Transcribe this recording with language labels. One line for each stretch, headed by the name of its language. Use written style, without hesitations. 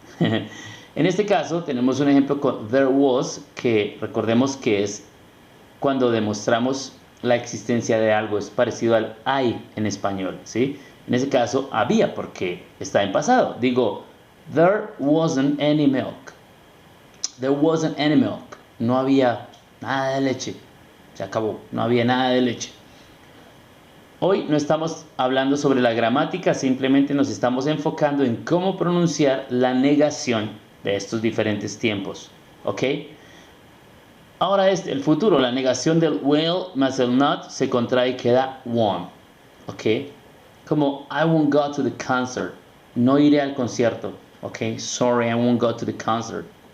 Spanish: En este caso tenemos un ejemplo con
English: there was,
Spanish: que recordemos que es cuando demostramos la existencia de algo, es parecido al hay en español, ¿sí? En ese caso había porque está en pasado. Digo,
English: there wasn't any milk. There wasn't any milk.
Spanish: No había nada de leche. Se acabó, no había nada de leche. Hoy no estamos hablando sobre la gramática, simplemente nos estamos enfocando en cómo pronunciar la negación de estos diferentes tiempos. ¿Ok? Ahora es el futuro. La negación del will más el not se contrae y queda won't. ¿Ok? Como
English: I won't go to the concert.
Spanish: No iré al concierto. ¿Ok?
English: Sorry, I won't go to the concert.